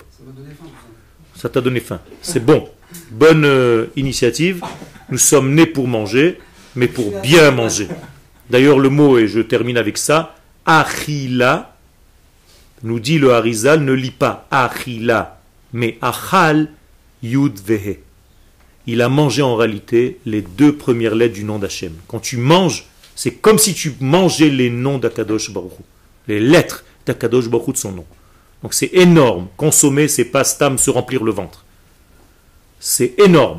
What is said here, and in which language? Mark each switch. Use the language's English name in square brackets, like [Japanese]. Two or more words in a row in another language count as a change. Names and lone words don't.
[French] Ça va donner faim, tout ça. Ça t'a donné faim. C'est bon. Bonne initiative. Nous sommes nés pour manger, mais pour bien manger. D'ailleurs, le mot, et je termine avec ça, achila, nous dit le Harizal, ne lit pas achila, mais [Hebrew] אכל יוד והא. [French] Il a mangé en réalité les 2 premières lettres du nom d'Hachem. Quand tu manges, c'est comme si tu mangeais les noms d' [Hebrew] הקדוש ברוך הוא, [French] les lettres d' [Hebrew] הקדוש ברוך הוא [French] de son nom. Donc c'est énorme. Consommer, c'est pas stam se remplir le ventre. C'est énorme.